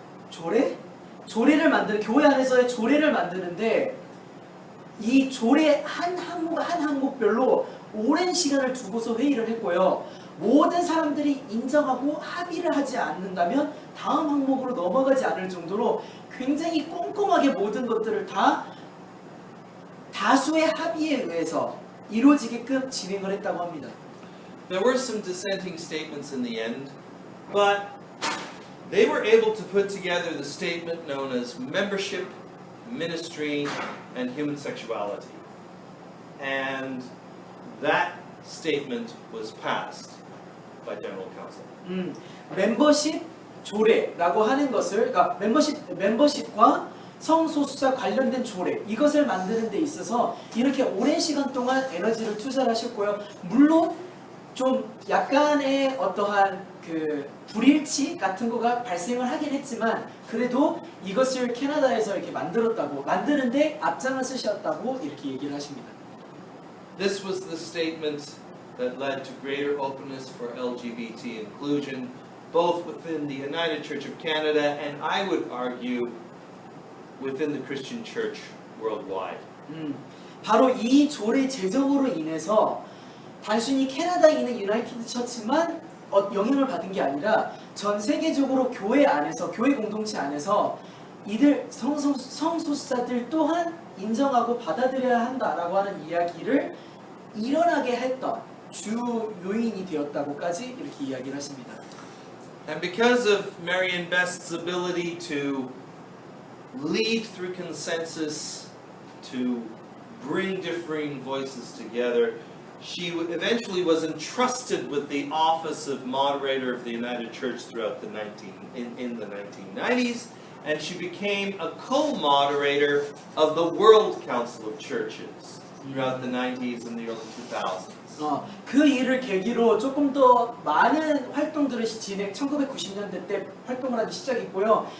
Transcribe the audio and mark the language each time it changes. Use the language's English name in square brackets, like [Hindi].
[Korean] 조례를 만드는 교회 안에서의 조례를 만드는데 이 조례 한 항목별로 오랜 시간을 두고서 회의를 했고요. 모든 사람들이 인정하고 합의를 하지 않는다면 다음 항목으로 넘어가지 않을 정도로 굉장히 꼼꼼하게 모든 것들을 다 다수의 합의에 의해서 이루어지게끔 진행을 했다고 합니다. [English] There were some dissenting statements in the end, but they were able to put together the statement known as membership, ministry, and human sexuality. And that statement was passed by General Council. [Korean] 멤버십 조례라고 하는 것을 그러니까 멤버십과 성소수자 관련된 조례 이것을 만드는 데 있어서 이렇게 오랜 시간 동안 에너지를 투자를 하셨고요. 물론 좀 약간의 어떠한 그 불일치 같은 거가 발생을 하긴 했지만 그래도 이것을 캐나다에서 이렇게 만드는데 앞장을 쓰셨다고 이렇게 얘기를 하십니다. [English] This was the statement that led to greater openness for LGBT inclusion, both within the United Church of Canada and I would argue within the Christian church worldwide. [Korean] 바로 이 조례 제정으로 인해서 단순히 캐나다에 있는 유나이티드 처치만 영향을 받은 게 아니라 전 세계적으로 교회 안에서 교회 공동체 안에서 이들 성소수자들 또한 인정하고 받아들여야 한다라고 하는 이야기를 일어나게 했던 주 요인이 되었다고까지 이렇게 이야기를 하십니다. [English] And because of Marion Best's ability to lead through consensus, to bring differing voices together, she eventually was entrusted with the office of moderator of the United Church throughout the 1990s, and she became a co-moderator of the World Council of Churches throughout the 90s and the early 2000s. [Korean] 그 일을 계기로 조금 더 많은 활동들을 1990년대 때 활동을 하기 시작했고요.